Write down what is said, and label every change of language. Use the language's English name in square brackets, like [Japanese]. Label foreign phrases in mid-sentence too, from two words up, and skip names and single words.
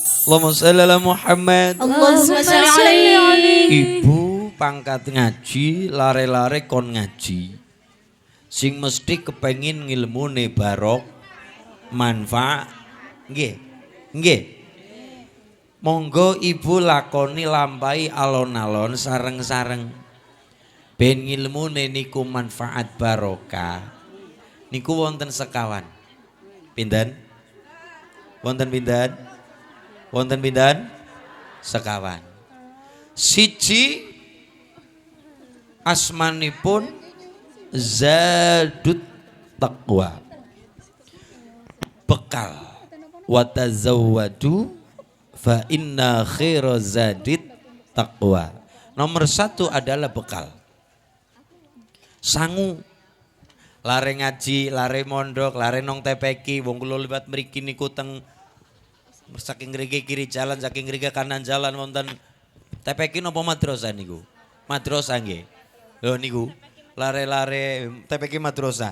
[Arabic] Allahumma shalli ala Muhammad. Allahumma shalli alaihi. [Javanese] Ibu pangkat ngaji, lare-lare kon ngaji. Sing mesti kepengin ngilmune barok, manfaat. Nggih. Nggih. Monggo ibu lakoni lampahi alon-alon sareng-sareng. Ben ngilmune niku manfaat barokah. Niku wonten sekawan. Pinten? Wonten pinten? Wonten pinten? Sekawan. Siji asmanipun Zadut Taqwa. Bekal. [Arabic] Wa tazawwadu fa inna khaira zadit taqwa. [Indonesian] Nomor 1 adalah bekal. [Javanese] Sangu. Lare ngaji, lare mondok, lare nong TPK, wong kula liwat mriki niku teng saking ngriki kiri jalan, saking ngriki kanan jalan wonten TPK napa madrasah niku? Madrasah nggih. Lho niku, lare-lare TPK madrasah.